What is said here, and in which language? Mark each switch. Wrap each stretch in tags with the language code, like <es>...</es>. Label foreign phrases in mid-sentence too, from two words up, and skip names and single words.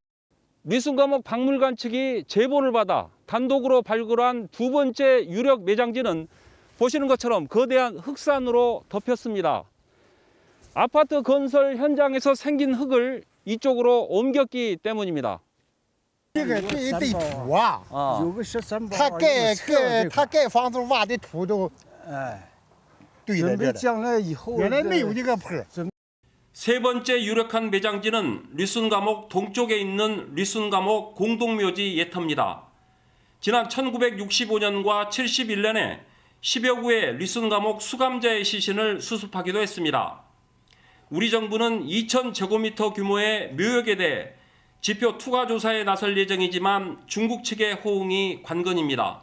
<ko>리순 감옥 박물관 측이 제보를 받아 단독으로 발굴한 두 번째 유력 매장지는 보시는 것처럼 거대한 흑산으로 덮였습니다. 아파트 건설 현장에서 생긴 흙을 이쪽으로 옮겼기 때문입니다.</ko> <zh>这个这一堆土啊，有个13他盖房子挖的土都，对的对的。将来以后原来没有这个坡。</zh> <ko>세 번째 유력한 매장지는 리순 감옥 동쪽에 있는 리순 감옥 공동묘지 예터입니다. 지난 1965년과 71년에 10여 구의 리순 감옥 수감자의 시신을 수습하기도 했습니다. 우리 정부는 2,000제곱미터 규모의 묘역에 대해 지표 투과 조사에 나설 예정이지만 중국 측의 호응이 관건입니다.</ko>